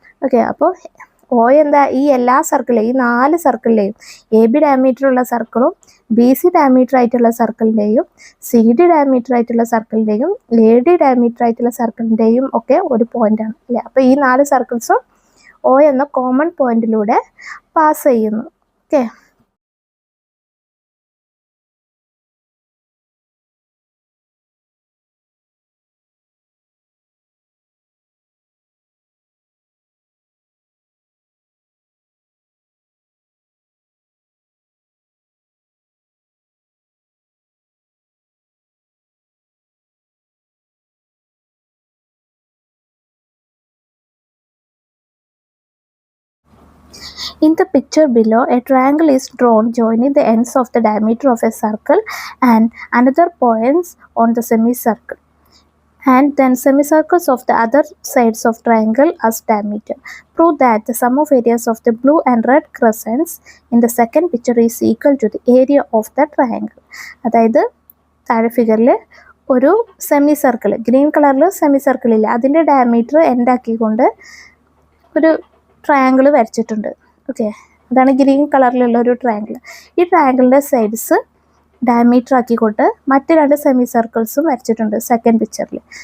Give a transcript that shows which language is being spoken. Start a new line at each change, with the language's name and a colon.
Malayalam: Okay, അപ്പോൾ O എന്താ, ഈ എല്ലാ സർക്കിളിലെയും ഈ 4 സർക്കിളിലെയും എ ബി ഡയമീറ്റർ ഉള്ള സർക്കിളും ബി സി ഡയമീറ്റർ ആയിട്ടുള്ള സർക്കിളിൻ്റെയും സി ഡി ഡയമീറ്റർ ആയിട്ടുള്ള സർക്കിളിൻ്റെയും എ ഡി ഡയമീറ്റർ ആയിട്ടുള്ള സർക്കിളിൻ്റെയും ഒക്കെ ഒരു പോയിന്റാണ് അല്ലേ. അപ്പോൾ ഈ 4 സർക്കിൾസും ഒ എന്ന കോമൺ പോയിന്റിലൂടെ പാസ് ചെയ്യുന്നു. Okay,
English: in the picture below, a triangle is drawn joining the ends of the diameter of a circle and another points on the semicircle, and then semicircles of the other sides of triangle as diameter. Prove that the sum of areas of the blue and red crescents in the second picture is equal to the area of the triangle.
Malayalam: അതായത് താഴെ ഫിഗറിൽ ഒരു semi circle, green കളറിൽ semi സർക്കിളില്ല, അതിൻ്റെ diameter എൻഡാക്കിക്കൊണ്ട് ഒരു triangle വരച്ചിട്ടുണ്ട്. Okay, അതാണ് green കളറിലുള്ള ഒരു ട്രയാങ്കിൾ. ഈ ട്രയാങ്കിളിൻ്റെ സൈഡ്സ് ഡയമീറ്റർ ആക്കിക്കൊണ്ട് മറ്റ് 2 സെമി സർക്കിൾസും വരച്ചിട്ടുണ്ട് സെക്കൻഡ് പിക്ചറിൽ.